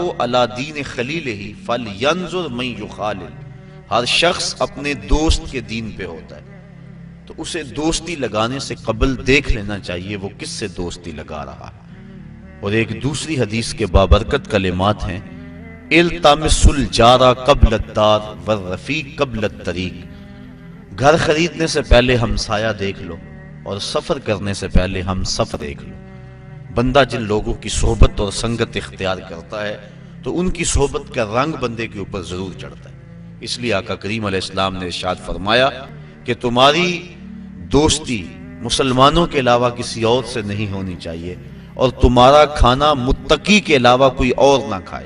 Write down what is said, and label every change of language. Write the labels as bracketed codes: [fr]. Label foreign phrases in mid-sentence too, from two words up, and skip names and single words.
[ar] علی دین خلیلہ فلینظر من یخالل، [ur] ہر شخص اپنے دوست کے دین پہ ہوتا ہے، تو اسے دوستی لگانے سے قبل دیکھ لینا چاہیے وہ کس سے دوستی لگا رہا ہے۔ اور ایک دوسری حدیث کے بابرکت کلمات ہیں، [ar] التمس الجار قبل الدار والرفیق قبل الطریق، [ur] گھر خریدنے سے پہلے ہمسایہ دیکھ لو اور سفر کرنے سے پہلے ہم سفر دیکھ لو۔ بندہ جن لوگوں کی صحبت اور سنگت اختیار کرتا ہے تو ان کی صحبت کا رنگ بندے کے اوپر ضرور چڑھتا ہے۔ اس لیے آقا کریم [ar] علیہ السلام [ur] نے ارشاد فرمایا کہ تمہاری دوستی مسلمانوں کے علاوہ کسی اور سے نہیں ہونی چاہیے، اور تمہارا کھانا متقی کے علاوہ کوئی اور نہ کھائے۔